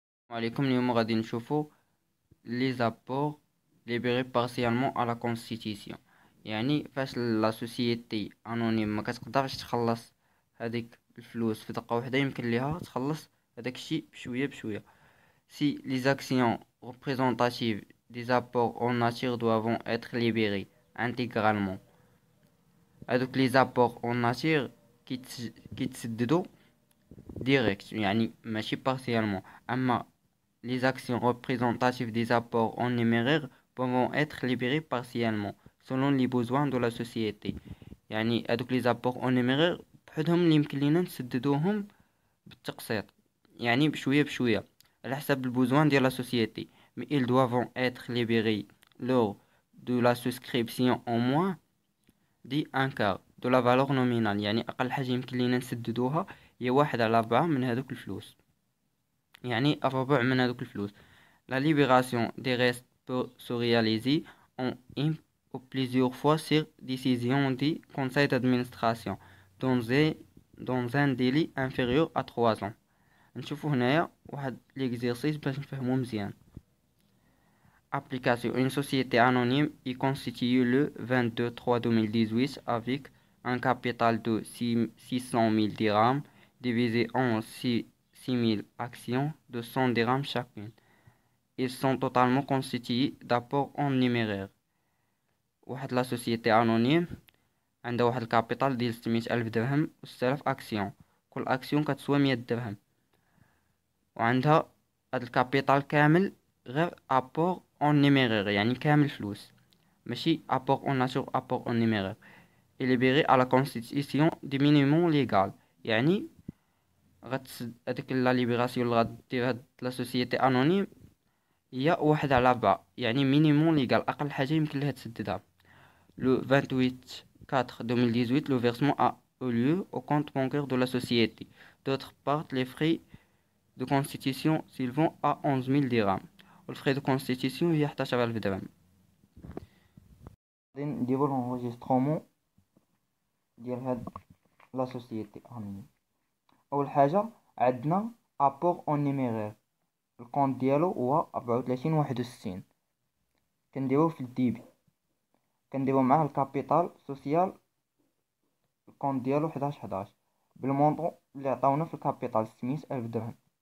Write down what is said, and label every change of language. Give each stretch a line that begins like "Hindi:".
Arabic: وعليكم اليوم غادي نشوفوا لي زابور ليبري بارسيالمون على كونستيتيسيون. يعني فاش لا سوسيتي انونيم ما كتقدرش تخلص هذيك الفلوس في دقه واحده، يمكن ليها تخلص هذاك الشيء بشويه بشويه.
French: Si les actions représentatives des apports en nature doivent être libérées intégralement.
Arabic: هذوك لي زابور اون ناتير كيتسددوا ديريكت، يعني ماشي بارسيالمون.
French: اما les actions représentatives des apports en numéraire peuvent être libérées partiellement selon les besoins de la société.
Arabic: يعني هذوك
French: les apports en numéraire
Arabic: بحدهم اللي يمكن لينا نسددوهم بالتقسيط، يعني بشوية بشوية على حسب البوزوان ديال لا سوسيتي.
French: mais ils doivent être libérés lors de la souscription au moins un quart de la valeur nominale.
Arabic: يعني أقل حاجة يمكن لينا نسددوها هي 1/4 من هذوك الفلوس، يعني الربع من هذوك الفلوس.
French: La libération des restes peut se réaliser en une ou plusieurs fois sur décision du conseil d'administration dans un délai inférieur à 3 ans.
Arabic: نشوفوا هنايا واحد l'exercice باش نفهمو مزيان.
French: Application: une société anonyme est constituée le 22/3/2018 avec un capital de 600 000 dirhams divisé en 6 000 actions de 100 dirhams chacune. Ils sont totalement constitués d'apports en numéraire.
Arabic: واحد لا سوسيتي انونيم عندها واحد الكابيتال ديال 600,000 درهم و 6000 اكسيون، كل اكسيون كتسوى 100 درهم، وعندها هاد الكابيتال كامل غير ابور اون نيميرير، يعني كامل فلوس، ماشي ابور اون ناتور، ابور اون نيميرير. ليبيري على كونستيتيسيون دي مينيموم ليغال. يعني غتسد هاديك لا ليبراسيون اللي غدير هاد لا سوسيتي انونيم هي 1/4، يعني مينيموم ليغال، اقل حاجه يمكن ليها تسددها.
French: Le 28/4/2018, le versement a eu lieu au compte bancaire de la société. D'autre part, les frais de constitution s'élevant à 11 000 dirhams.
Arabic: والفري دو كونستيتيسيون هي 11,000 درهم. غادي نديرو لونجسترومون ديال هاد لا سوسيتي انونيم. اول حاجه عندنا ابور اون نيميرير، الكونت ديالو هو 34/61، كنديروه في الديبي، كنديرو معاه الكابيتال سوسيال، الكونت ديالو 11/11 بالمونطون اللي عطاونا في الكابيتال 600,000 درهم.